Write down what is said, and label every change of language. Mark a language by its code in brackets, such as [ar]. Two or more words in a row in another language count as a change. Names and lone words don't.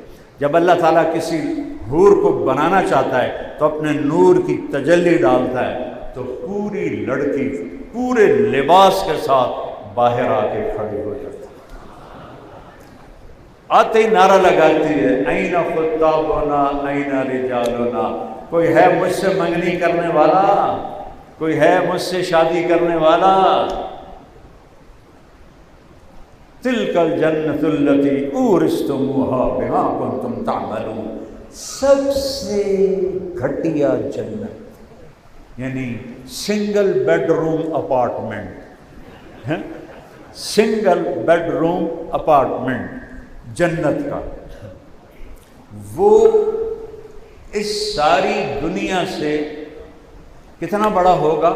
[ur] جب اللہ تعالیٰ کسی حور کو بنانا چاہتا ہے تو اپنے نور کی تجلی ڈالتا ہے تو پوری لڑکی پورے لباس کے ساتھ باہر آ کے کھڑی ہو جاتی ہے. آتے ہی نعرہ لگاتی ہے [ar] این خطابنا این رجالنا. [ur] کوئی ہے مجھ سے منگنی کرنے والا؟ کوئی ہے مجھ سے شادی کرنے والا؟ [ar] تلک الجنت التی اورثتموها بما کنتم تعملون. [ur] سب سے گھٹیا جنت یعنی [en] single bedroom apartment, single bedroom apartment [ur] جنت کا، وہ اس ساری دنیا سے کتنا بڑا ہوگا؟